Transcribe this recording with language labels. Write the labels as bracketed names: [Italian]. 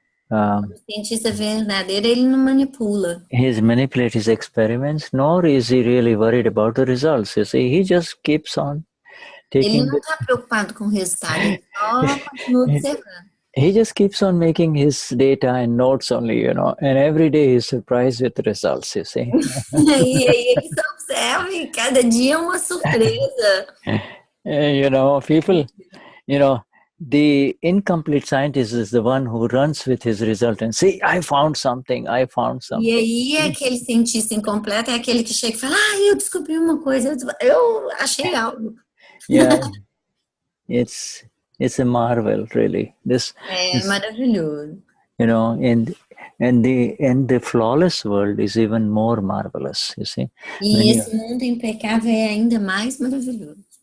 [Portuguese] O cientista verdadeiro, ele não manipula. [English] He manipulates his experiments, nor is he really worried about the results. You see, he just keeps on taking. [Portuguese] Ele não está preocupado com o resultado, ele só continua observando. [English] He just keeps on making his data and notes only, and every day he's surprised with the results, you see. [Portuguese] E aí ele só observa e cada dia é uma surpresa. [English] People, the incomplete scientist is the one who runs with his result and say, I found something. [Portuguese] E aí aquele cientista incompleto é aquele que chega e fala, eu descobri uma coisa, eu achei algo. [English] Yeah, it's a marvel, really. This [Portuguese] é maravilhoso. [English] And the flawless world is even more marvelous, you see. [Portuguese] E esse mundo impecável é ainda mais maravilhoso.